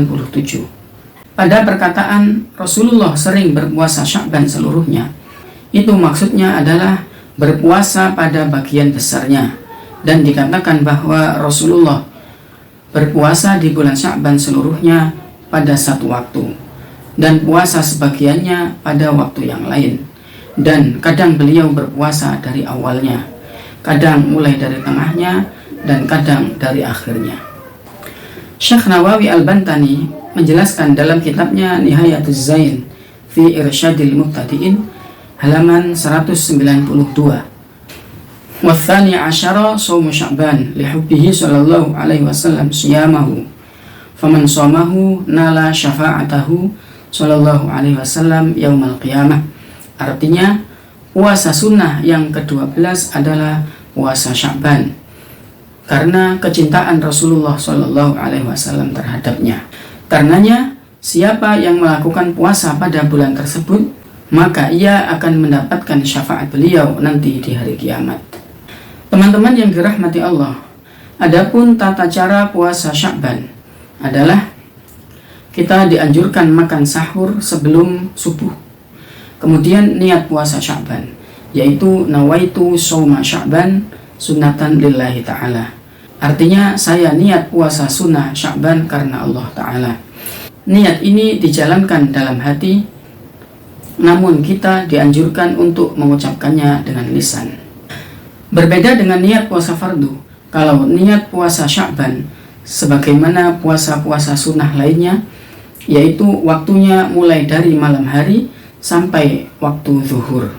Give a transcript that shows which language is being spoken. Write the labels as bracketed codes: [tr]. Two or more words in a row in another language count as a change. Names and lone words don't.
[id] Pada perkataan Rasulullah sering berpuasa Sya'ban seluruhnya, itu maksudnya adalah berpuasa pada bagian besarnya, dan dikatakan bahwa Rasulullah berpuasa di bulan Sya'ban seluruhnya pada satu waktu, dan puasa sebagiannya pada waktu yang lain. Dan kadang beliau berpuasa dari awalnya, kadang mulai dari tengahnya, dan kadang dari akhirnya. Syekh Nawawi Al-Bantani menjelaskan dalam kitabnya Nihayatuz Zain fi Irsyadil Muqtadi'in halaman 192. [ar] وثاني عشر صوم شعبان لحبه صلى الله عليه وسلم صيامه فمن صامه نال شفاعته صلى الله عليه وسلم يوم القيامة. [id] Artinya puasa sunnah yang ke-12 adalah puasa Sya'ban karena kecintaan Rasulullah [ar] صلى الله عليه وسلم [id] terhadapnya. Karenanya siapa yang melakukan puasa pada bulan tersebut, maka ia akan mendapatkan syafaat beliau nanti di hari kiamat. Teman-teman yang dirahmati Allah, adapun tata cara puasa Sya'ban adalah kita dianjurkan makan sahur sebelum subuh. Kemudian niat puasa Sya'ban, yaitu [ar] نويت صوم شعبان سنة لله تعالى. [id] Artinya saya niat puasa sunnah Sya'ban karena Allah Ta'ala. Niat ini dijalankan dalam hati, namun kita dianjurkan untuk mengucapkannya dengan lisan. Berbeda dengan niat puasa fardu. Kalau niat puasa Sya'ban sebagaimana puasa-puasa sunnah lainnya, yaitu waktunya mulai dari malam hari sampai waktu zuhur.